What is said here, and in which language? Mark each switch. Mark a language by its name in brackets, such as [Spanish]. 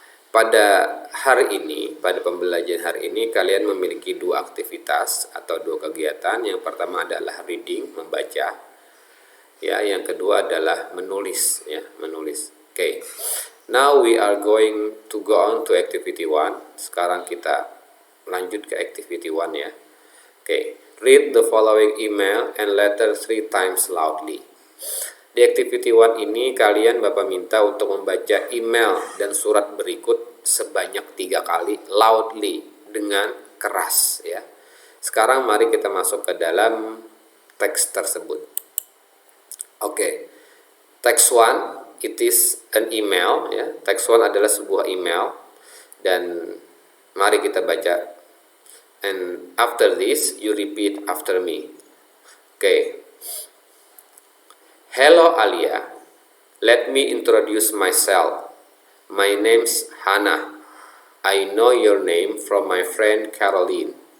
[Indonesian] Pada hari ini, pada pembelajaran hari ini, kalian memiliki 2 aktivitas atau 2 kegiatan. Yang pertama adalah reading, membaca. Ya, yang kedua adalah menulis, ya, menulis. [English] Now we are going to go on to activity 1. [Indonesian] Sekarang kita lanjut ke activity 1 ya. [English] Read the following email and letter 3 times loudly. [Indonesian] Di activity 1 ini kalian Bapak minta untuk membaca email dan surat berikut sebanyak 3 kali loudly, dengan keras ya. Sekarang mari kita masuk ke dalam teks tersebut. [English] Text 1 it is an email ya. [Indonesian] Text 1 adalah sebuah email dan mari kita baca. [English] And after this you repeat after me. Hello Alia, let me introduce myself. My name's Hannah. I know your name from my friend Caroline.